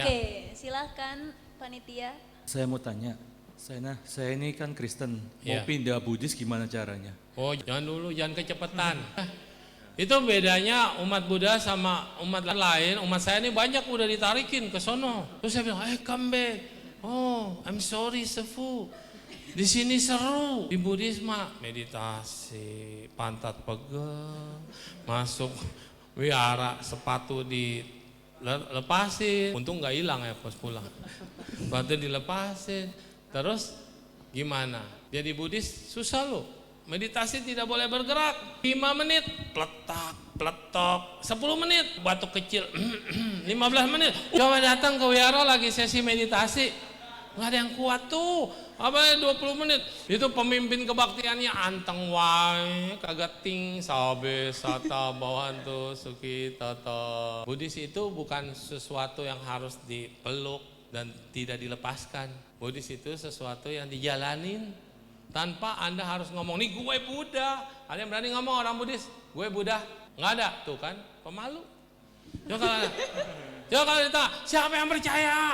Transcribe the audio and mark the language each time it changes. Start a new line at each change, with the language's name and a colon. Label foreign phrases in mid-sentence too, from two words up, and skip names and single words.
Indonesian: Oke, silakan panitia. Saya mau tanya, saya ini kan Kristen, mau Ya. pindah Buddhis gimana caranya? Oh jangan dulu, jangan kecepatan. Itu bedanya umat Buddha sama umat lain. Umat saya ini banyak udah ditarikin ke sono. Terus saya bilang,
English: come back. Oh, I'm sorry Sefu.
Indonesian: Di sini seru. Di Buddhisme meditasi, pantat pegel, masuk wihara, sepatu dilepasin. Untung nggak hilang ya pas pulang. Sepatu dilepasin. Terus gimana? Jadi Buddhis susah loh. Meditasi tidak boleh bergerak. 5 menit pletak, pletok. 10 menit batuk kecil. 15 menit. Coba datang ke wihara lagi sesi meditasi. Nggak ada yang kuat tuh. Apa 20 menit. Itu pemimpin kebaktiannya anteng wae, kagak ting
Pali: sabe sata bawantu suki tata.
Indonesian: Buddhis itu bukan sesuatu yang harus dipeluk dan tidak dilepaskan. Buddhis itu sesuatu yang dijalanin tanpa Anda harus ngomong, nih gue Buddha. Ada yang berani ngomong orang Buddhis, gue Buddha? Nggak ada, tuh kan, pemalu. Coba kalau ditanya, siapa yang percaya?